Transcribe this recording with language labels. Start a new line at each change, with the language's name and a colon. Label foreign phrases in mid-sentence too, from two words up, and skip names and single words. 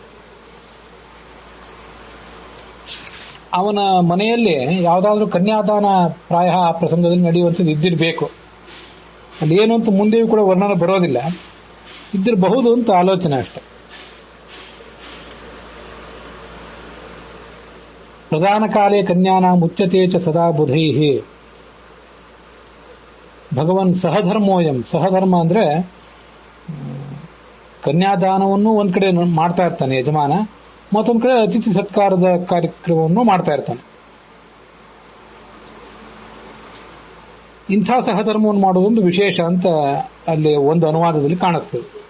Kannada: ಅವನ ಮನೆಯಲ್ಲಿ ಯಾವುದಾದ್ರೂ ಕನ್ಯಾದಾನ ಪ್ರಾಯ ಆ ಪ್ರಸಂಗದಲ್ಲಿ ನಡೆಯುವಂಥದ್ದು ಇದ್ದಿರಬೇಕು. ಅಲ್ಲಿ ಏನು ಅಂತ ಮುಂದೆಯೂ ಕೂಡ ವರ್ಣನೆ ಬರೋದಿಲ್ಲ, ಇದ್ದಿರಬಹುದು ಅಂತ ಆಲೋಚನೆ ಅಷ್ಟೆ.
Sanskrit: ಪ್ರಧಾನ ಕಾಲೇ ಕನ್ಯಾನ ಮುಚ್ಚತೆ ಚ ಸದಾ ಬುಧೈಹಿ. ಭಗವನ್ ಸಹಧರ್ಮೋಯಂ.
Kannada: ಸಹಧರ್ಮ ಅಂದ್ರೆ ಕನ್ಯಾದಾನವನ್ನು ಒಂದ್ ಕಡೆ ಮಾಡ್ತಾ ಇರ್ತಾನೆ ಯಜಮಾನ, ಮತ್ತೊಂದ್ ಕಡೆ ಅತಿಥಿ ಸತ್ಕಾರದ ಕಾರ್ಯಕ್ರಮವನ್ನು ಮಾಡ್ತಾ ಇರ್ತಾನೆ. ಇಂಥ ಸಹಧರ್ಮವನ್ನು ಮಾಡುವುದೊಂದು ವಿಶೇಷ ಅಂತ ಅಲ್ಲಿ ಒಂದು ಅನುವಾದದಲ್ಲಿ ಕಾಣಿಸ್ತದೆ.